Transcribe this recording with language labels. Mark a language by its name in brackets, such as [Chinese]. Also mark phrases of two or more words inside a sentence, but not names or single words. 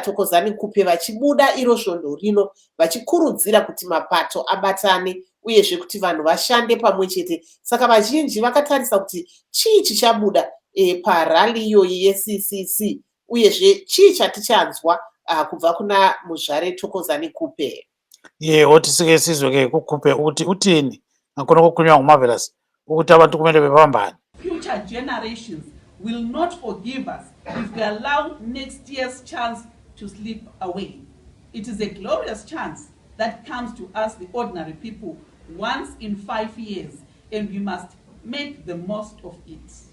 [Shona] Thokozani Kupe vachibuda iro svondo rino vachikurudzira kuti mapato abatane uyezve kuti vanhu vashande pamwe chete. Saka vazhinji vakatarisa kuti chii chichabuda parali iyoyi yeCCC, uyezve chii chatichanzwa kubva kuna muzvare Thokozani Kupe. [North Ndebele] Oti sike sizwe-ke kuKupe ukuthi uthini ngakhona okukhulunywa ngumarvelous ukuthi abantu kumele bebambane. [English] Future generations will not forgive us if we allow next year's chance to slip away. It is a glorious chance that comes to us, the ordinary people, once in 5 years, and we must make the most of it.